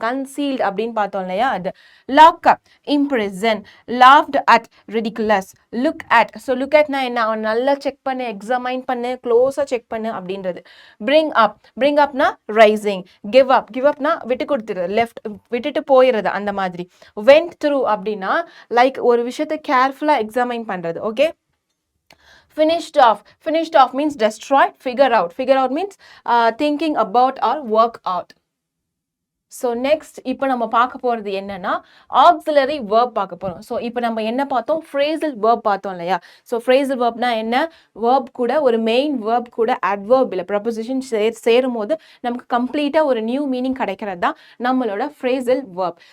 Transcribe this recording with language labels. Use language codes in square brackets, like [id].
[ta] கன்சீல்ட் அப்படின்னு பார்த்தோம் இல்லையா? அது lock up, imprison, loft at, ridiculous, look at. So look அட்னா என்ன? அவன் நல்லா செக் பண்ணு, எக்ஸாமைன் பண்ணு, க்ளோஸாக செக் பண்ணு அப்படின்றது. Bring up. பிரிங் அப்னா ரைசிங். Give up. கிவ் அப்னா விட்டு கொடுத்துருது, லெஃப்ட் விட்டுட்டு போயிடுறது அந்த மாதிரி. வென்ட் த்ரூ அப்படின்னா லைக் ஒரு விஷயத்தை கேர்ஃபுல்லாக எக்ஸாமைன் பண்ணுறது. [en] Okay, finished off. Finished off means destroyed. Figure out. Figure out means thinking about or work out. [ta] So next இப்போ நம்ம பார்க்க போகிறது என்னன்னா ஆக்சிலரி வேர்ப் பார்க்க போகிறோம். ஸோ இப்போ நம்ம என்ன பார்த்தோம், ஃப்ரேசல் வேர்ப் பார்த்தோம் இல்லையா. ஸோ ஃப்ரேசல் வேர்ப்னா என்ன, வேர்ப் கூட ஒரு மெயின் வேர்ப் கூட அட்வர்ப் இல்லை ப்ரொபோசிஷன் சேரும் போது நமக்கு கம்ப்ளீட்டாக ஒரு நியூ மீனிங் கிடைக்கிறது தான் நம்மளோட ஃப்ரேசல் வேர்ப்.